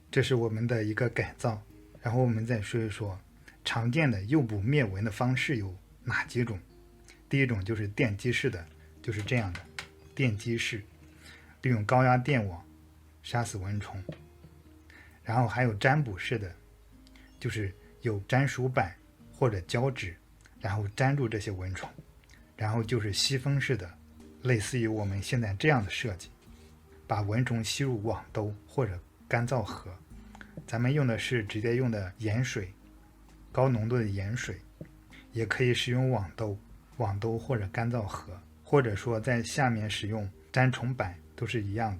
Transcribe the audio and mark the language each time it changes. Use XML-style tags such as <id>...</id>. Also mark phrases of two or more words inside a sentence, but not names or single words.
<zh>這是我們的一個改造。然後我們再說一說常見的誘捕滅蚊的方式有哪幾種。第一種就是電擊式的，就是這樣的電擊式，利用高壓電網殺死蚊虫。然後還有粘捕式的，就是有粘鼠板或者胶紙，然後粘住这些蚊虫。然后就是吸风式的，類似於我們現在這樣的設計，把蚊蟲吸入網兜或者乾燥盒。咱們用的是直接用的鹽水，高濃度的鹽水，也可以使用網兜或者乾燥盒，或者說在下面使用粘蟲板，都是一樣的。</zh>